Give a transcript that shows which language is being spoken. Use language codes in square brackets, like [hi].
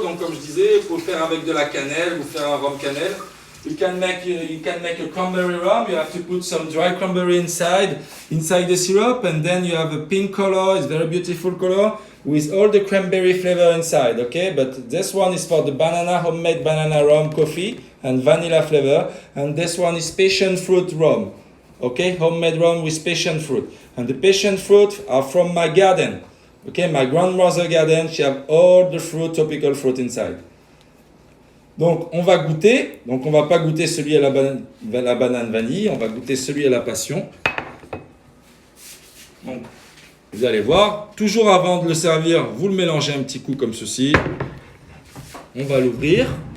[fr] Donc comme je disais, vous pouvez faire avec de la cannelle, vous faire un rhum cannelle. [en] You can make a cranberry rum. You have to put some dry cranberry inside the syrup, and then you have a pink color. It's very beautiful color with all the cranberry flavor inside. Okay, but this one is for the homemade banana rum coffee and vanilla flavor, and this one is passion fruit rum. Okay, homemade rum with passion fruit, and the passion fruit are from my garden. Okay, my grandmother's garden. She have all the fruit, tropical fruit inside. [fr] Donc on va goûter, donc on va pas goûter celui à la banane vanille, on va goûter celui à la passion. Donc vous allez voir, toujours avant de le servir, vous le mélangez un petit coup comme ceci. On va l'ouvrir.